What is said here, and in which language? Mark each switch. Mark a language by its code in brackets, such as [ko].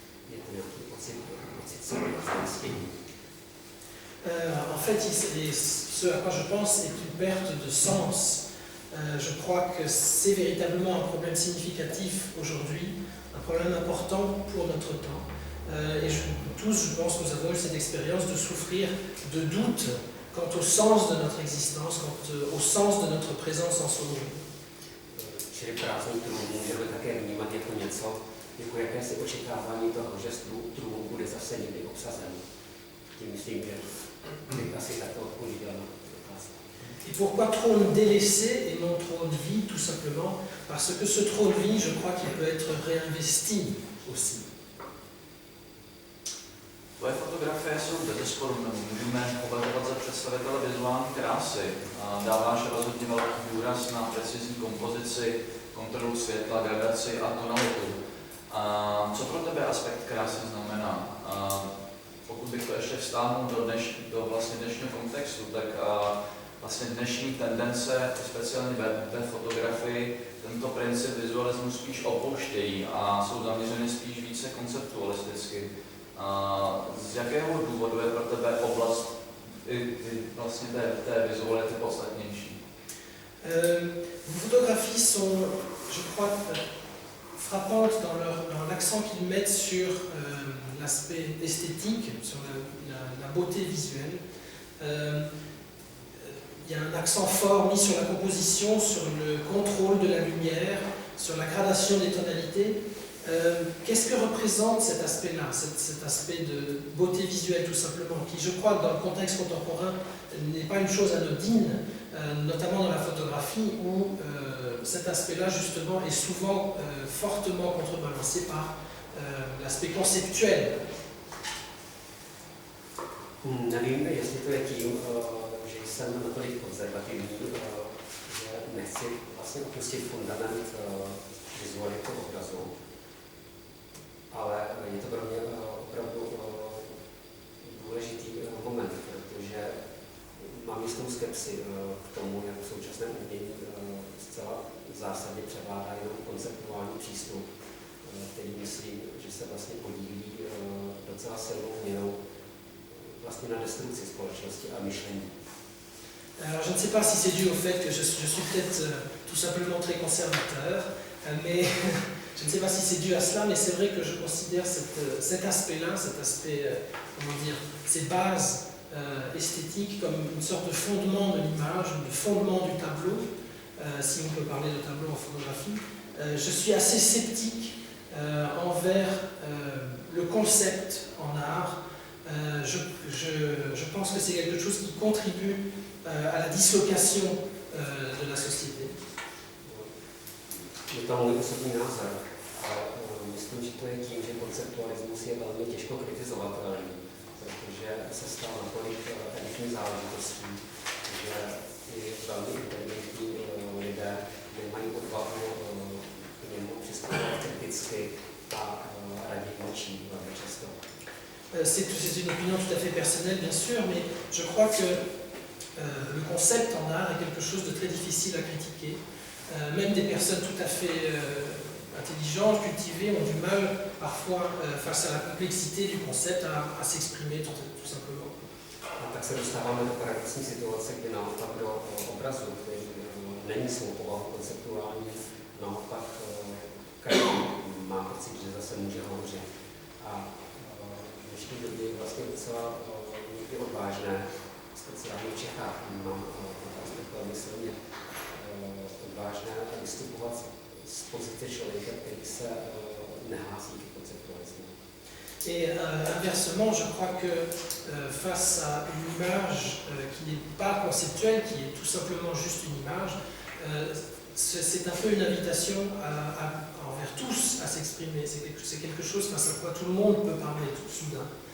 [cs] Je to nějaký pocit sebezajistění. [fr] En fait, ce à quoi je pense est une perte de sens. Je crois que c'est véritablement un problème significatif aujourd'hui, un problème important pour notre temps. Et tous, je pense, nous avons eu cette expérience de souffrir de doute quant au sens de notre existence, quant au sens de notre présence en ce monde. [cs] Čili prázdný trůn můžeme také vnímat jako něco, jako jakési očekávání toho, že trůn bude zase někdy obsazen. Tím myslím, že bych asi takto odpovídal na otázku. [fr] Et pourquoi trône délaissé et non trône vie? Tout simplement parce que ce trône vie, je crois qu'il peut être réinvesti aussi. [cs] Tvoje fotografie jsou bezesporu, můžeme považovat za představitele vizuální krásy. Dáváš rozhodně velký důraz na precizní kompozici, kontrolu světla, gradaci a tonalitu. Co pro tebe aspekt krásy znamená? Pokud bych to ještě vztáhnul do vlastně dnešního kontextu, tak vlastně dnešní tendence, speciálně ve fotografii, tento princip vizualismu spíš opouštějí a jsou zaměřeny spíš více konceptualisticky. Z jakého důvodu je pro tebe oblast vlastně té vizuality podstatnější? [fr] Vos photographies sont, je crois, frappantes dans l'accent qu'ils mettent sur l'aspect esthétique, sur la beauté visuelle. Il y a un accent fort mis sur la composition, sur le contrôle de la lumière, sur la gradation des tonalités. Qu'est-ce que représente cet aspect-là, cet aspect de beauté visuelle tout simplement, qui je crois dans le contexte contemporain n'est pas une chose anodine, notamment dans la photographie où cet aspect-là justement est souvent fortement contrebalancé par l'aspect conceptuel. [cs] Nevím, jestli to je tím, že jsem natolik konzervativní, že nechci vlastně opustit fundament vizuality obrazu. Ale je to pro mě opravdu důležitý moment, protože mám jistou skepsi k tomu, jak v současném umění zcela zásadně převládá jenom konceptuální přístup, který myslím, že se vlastně podílí docela silnou měrou vlastně na destrukci společnosti a myšlení. [fr] Alors je ne sais pas si c'est dû au fait que je suis peut-être tout simplement très conservateur, mais je ne sais pas si c'est dû à cela, mais c'est vrai que je considère cet aspect-là, cet aspect, comment dire, ces bases esthétiques comme une sorte de fondement de l'image, de fondement du tableau, si on peut parler de tableau en photographie, Je suis assez sceptique envers le concept en art. Je pense que c'est quelque chose qui contribue à la dislocation de la société. [cs] Je tam můj osobní názor, ale myslím, že to je tím, že konceptualismus je velmi těžko kritizovatelný, protože se stal natolik elitní záležitostí, že i velmi inteligentní lidé nemají odvahu k němu přistupovat kriticky a raději mlčí velmi často. [fr] C'est une opinion tout à fait personnelle, bien sûr, mais je crois que le concept en art est quelque chose de très difficile à critiquer. Même des personnes tout à fait intelligentes, cultivées, ont du mal parfois, face à la complexité du concept, à s'exprimer tout simplement. [cs] A tak se dostáváme do paradoxní situace, kdy naopak do obrazu, který není svou povahou konceptuální, naopak každý má pocit, že zase může hovořit. A v dnešní době je vlastně docela někdy odvážné, speciálně v Čechách, mám aspekt velmi silně odvážné vystupovat z pozice člověka, který se nehlásí k konceptualismu. [fr] Et inversement, je crois que face à une image qui n'est pas conceptuelle, qui est tout simplement juste une image, c'est un peu une invitation envers tous à s'exprimer. C'est quelque chose face à quoi tout le monde peut parler tout soudain.